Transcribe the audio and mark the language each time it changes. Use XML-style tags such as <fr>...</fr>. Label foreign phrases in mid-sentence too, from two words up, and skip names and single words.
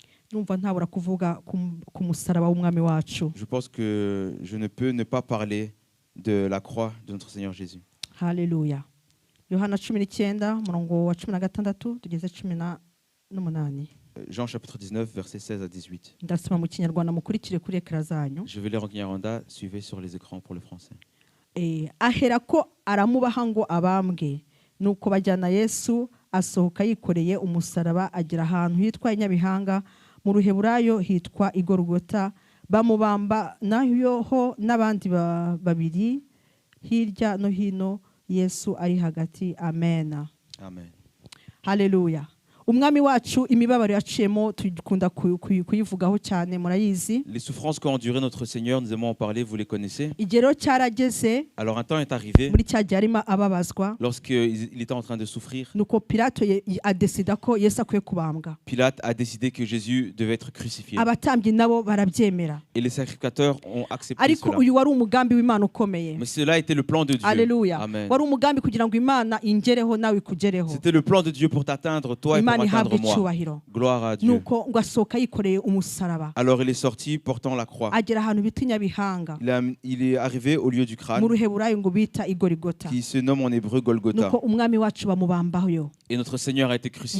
<fr>Je pense que je ne peux ne pas parler de la croix de notre Seigneur Jésus. Alléluia. Jean chapitre 19, verset 16 à 18. Je vais lire en Kinyarwanda, suivez sur les écrans pour le français.</fr> <rw>Aherako aramubaha ngo abambwe nuko bajyana Yesu asohoka yikoreye umusaraba agera ahantu hitwa Inyabihanga mu Ruheburayo hitwa Igorogota bamubamba naho n'abandi babiri hirya no hino Yesu ari hagati. Amen. Amen. Hallelujah. Umwami wacu imibabaro yaciyemo tukunda kuyivugaho cyane murayizi.</rw> <fr>Les souffrances qu'a enduré notre Seigneur, nous aimons en parler, vous les connaissez.</fr> <rw>Igero cyarageze.</rw> <fr>Alors un temps est arrivé.</fr> <rw>Muri cyajya arimo ababazwa.</rw> <fr>Lorsqu'il était en train de souffrir.</fr> <rw>Nuko Pilate adesida ko Yesu akwiye kubambwa.</rw> <fr>Pilate a décidé que Jésus devait être crucifié.</fr> <rw>Abatambyi nabo barabyemera.</rw> <fr>Et les sacrificateurs ont accepté</fr> <rw>Ariko</rw> <fr>cela.</fr> <rw>Uyu wari umugambi w'Imana ukomeye.</rw> <fr>Mais cela était le plan de Dieu. Alléluia. Amen.</fr> <rw>Wari umugambi kugira ngo Imana ingereho nawe kugereho.</rw> <fr>C'était le plan de Dieu pour t'atteindre toi et pour atteindre moi. Gloire à Dieu. Alors il est sorti portant la croix. Il est arrivé au lieu du crâne qui se nomme en hébreu Golgotha. Et notre Seigneur a été crucifié.</fr>